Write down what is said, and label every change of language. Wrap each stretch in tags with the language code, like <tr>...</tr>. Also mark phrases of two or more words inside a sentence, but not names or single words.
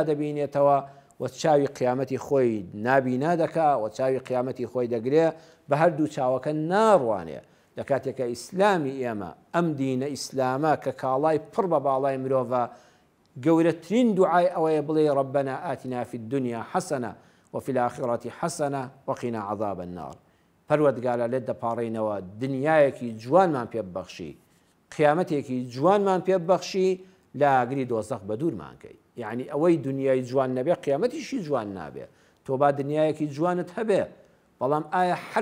<ckb>دەبینێتەوە و چاوی قیامەتی خۆی نابینا دەکا و چاوی قیامەتی خۆی دەگرێ بە هەردوو چاوەکە ناڕوانێ لە کاتێکە ئیسلامی ئێمە ئەم دینە ئیسلامە کە کاڵای پڕ بە باڵای مرۆڤە گەورەترین دوعای ئەوەیە بڵێ</ckb> <ar>ربنا آتنا في الدنيا حسنة وفي الآخرة حسنة وقنا عذاب النار</ar> <ckb>پەروەردگارە لێت دەپاڕێنەوە دنیایەکی جوانمان پێ ببەخشی قیامەتێکی جوانمان پێ ببەخشی لە ئاگری دۆزەخ بە دوورمان کەی یعنی ئەوەی دنیای جوان نەبێ قیامەتیشی جوان نابێ تۆ با دنیایەکی جوانت هەبێ بەڵام ئایا هەر</ckb>